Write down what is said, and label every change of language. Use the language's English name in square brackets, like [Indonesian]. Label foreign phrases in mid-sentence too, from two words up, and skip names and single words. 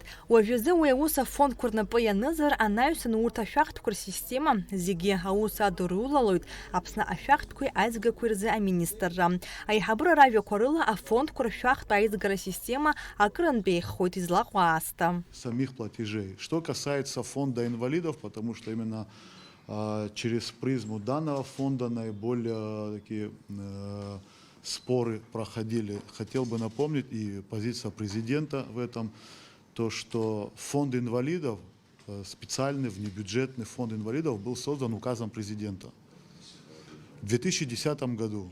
[Abkhazian] Уажәазы уи аус афондқәа рнапы Нызар анаҩсан урҭ ашәахтәқәа рсистема зегьы аус адырулалоит Аԥсны ашәахтәқәеи аизгақәеи рзы аминистрра. Аиҳабыра ражәақәа рыла афондқәа ршәахтә аизгара система акырынтә еиӷьхоит излаҟәу аасҭа. [Russian] Самих платежей. Что касается фонда инвалидов, потому что именно через призму данного фонда наиболее такие споры проходили. Хотел бы напомнить и позиция президента в этом, то, что фонд инвалидов, специальный внебюджетный фонд инвалидов был создан указом президента в 2010 году.